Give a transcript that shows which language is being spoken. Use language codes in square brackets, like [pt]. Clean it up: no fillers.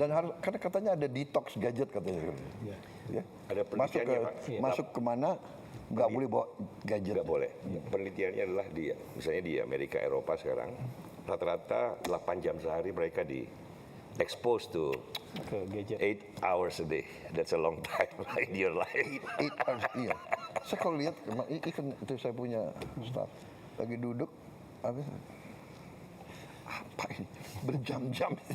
[id] Dan harus karena katanya ada detox gadget katanya. Iya. Ya. Ada Masuk ke penelitiannya, Pak. masuk kemana nggak boleh bawa gadget. Nggak boleh. Penelitiannya adalah misalnya di Amerika, Eropa sekarang, rata-rata 8 jam sehari mereka di [en] exposed to [id] Ke gadget. [en] 8 hours a day. That's a long time in your life. [id] Iya. Saya kalau lihat ikan itu saya punya staff lagi duduk habis apa ini berjam-jam.